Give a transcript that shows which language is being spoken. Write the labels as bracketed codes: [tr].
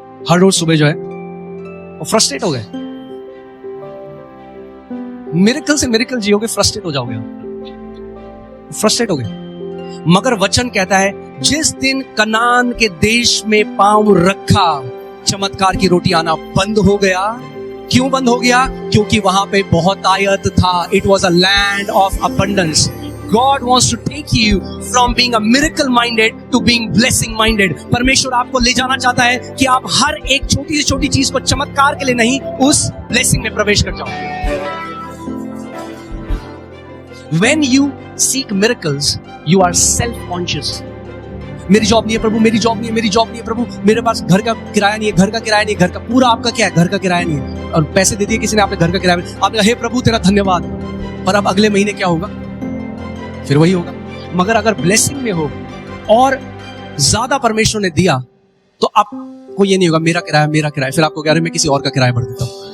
[hi] हर रोज सुबह जो है वो फ्रस्ट्रेट हो गए, मिरेकल से मिरेकल जियोगे, फ्रस्ट्रेट हो जाओगे, फ्रस्ट्रेट हो गए। मगर वचन कहता है जिस दिन कनान के देश में पांव रखा, चमत्कार की रोटी आना बंद हो गया। क्यों बंद हो गया? क्योंकि वहां पे बहुत आयत था। [en] It was a land of abundance. God wants to take you from being a miracle minded to being blessing minded। [hi] परमेश्वर आपको ले जाना चाहता है कि आप हर एक छोटी से छोटी चीज को चमत्कार के लिए नहीं, उस ब्लेसिंग में प्रवेश कर जाओ। [en] When you seek miracles, you are self-conscious। [hi] मेरी जॉब नहीं है प्रभु, मेरी जॉब नहीं है, मेरी जॉब नहीं है प्रभु, मेरे पास घर का किराया नहीं है, घर का किराया नहीं है, घर का पूरा आपका क्या है? घर का किराया नहीं है, और पैसे दे दिए किसी ने, आपने घर का किराया, आपने कहा हे प्रभु तेरा धन्यवाद, पर अब अगले महीने क्या होगा? फिर वही होगा। मगर अगर ब्लेसिंग में हो और ज्यादा परमेश्वर ने दिया, तो आपको ये नहीं होगा मेरा किराया मेरा किराया, फिर आपको कह रहे मैं किसी और का किराया भर देता हूं।